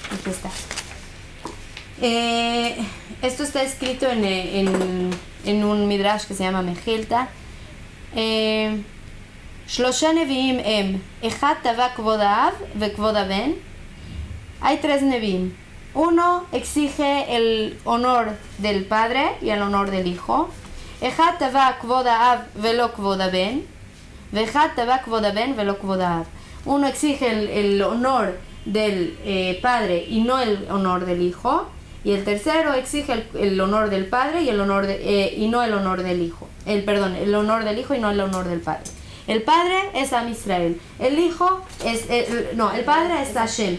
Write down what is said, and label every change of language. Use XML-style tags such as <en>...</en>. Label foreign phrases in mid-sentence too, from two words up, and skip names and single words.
<es>Esto está escrito en un midrash que se llama Mejilta.</es> <he>שלושה נביאים אחד תבע כבוד האב וכבוד הבן.</he> <es>Hay 3 Nevi'im. Uno exige el honor del padre y el honor del hijo.</es> <he>אחד תבע כבוד האב ולא כבוד הבן. ואחד תבע כבוד הבן ולא כבוד האב.</he> <es>Uno exige el honor del padre y no el honor del hijo. Y el tercero exige el honor del padre y y no el honor del hijo. El honor del hijo y no el honor del padre. El padre es</es> <he>עם ישראל.</he> <es>El padre es Hashem.</es>